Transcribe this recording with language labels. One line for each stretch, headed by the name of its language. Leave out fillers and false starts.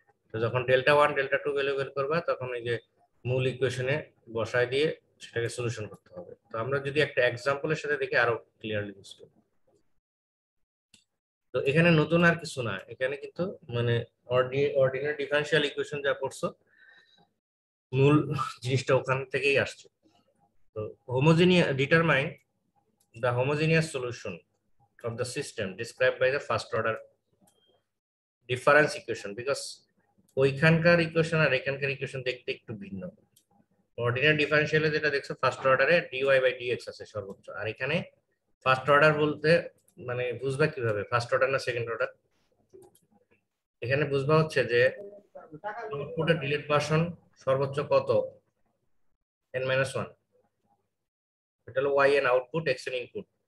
Bangla: তো যখন delta 1 delta 2 value বের করবা তখন এই যে মূল ইকুয়েশনে বসায় দিয়ে সেটাকে সলিউশন করতে হবে। তো আমরা যদি একটা এক্সাম্পলের সাথে দেখি আরো ক্লিয়ারলি বুঝবো। তো এখানে নতুন আর কিছু না, এখানে কিন্তু মানে অর্ডিনারি ডিফারেনশিয়াল ইকুয়েশন যা পড়ছো মূল জিনিসটা ওখান থেকেই আসছে।
English: তো determine the homogeneous solution of the system described by the first order difference equation, because
Bangla: ওইখানকার ইকুয়েশন আর এখানকার ইকুয়েশন দেখতে একটু ভিন্ন। অর্ডিনারি ডিফারেনশিয়ালে যেটা দেখছো ফার্স্ট অর্ডারে ডিওয়াই বাই ডিএক্স আছে সর্বোচ্চ, আর এখানে ফার্স্ট অর্ডার বলতে মানে বুঝবা কিভাবে ফার্স্ট অর্ডার না সেকেন্ড অর্ডার? এখানে বুঝবা হচ্ছে যে আউটপুটের ডিলেট ভার্সন সর্বোচ্চ কত, n-1, এটা হলো y N output, x N input.